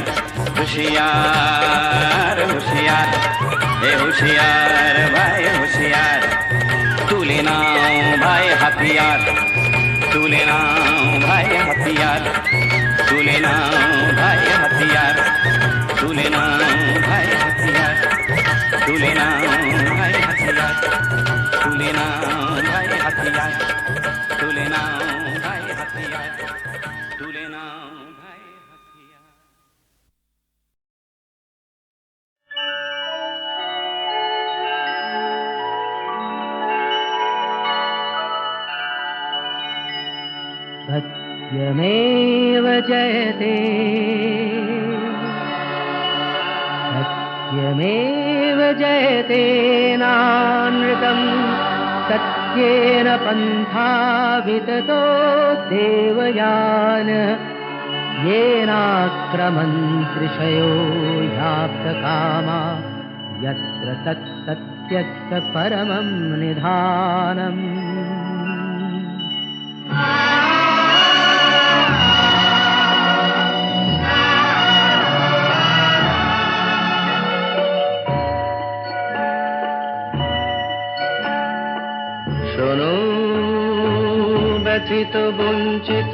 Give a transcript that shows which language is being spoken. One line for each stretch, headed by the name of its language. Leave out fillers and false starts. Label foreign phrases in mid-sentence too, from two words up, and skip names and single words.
Bangla: হুঁশিয়ার হুঁশিয়ার এ হুঁশিয়ার ভাই হুঁশিয়ার, তুলে নাও ভাই হাতিয়ার, তুলে নাও ভাই হাতিয়ার, তুলে নাও ভাই হাতিয়ার, তুলে নাও ভাই হাতিয়ার, তুলে নাও ভাই হাতিয়ার, তুলে নাও ভাই হাতিয়ার, তুলে নাও ভাই হাতিয়ার, তুলে নাও ভাই হাতিয়ার।
Sanskrit: सत्यमेव जयते, सत्यमेव जयते नानृतम्। सत्येन पन्था विततो देवयान, येनाक्रमन्त्रिषयो याप्तकामा। यत्र तत्सत्यस्य परमं निधानम्।
Bangla: শোনো ব্যথিত বঞ্চিত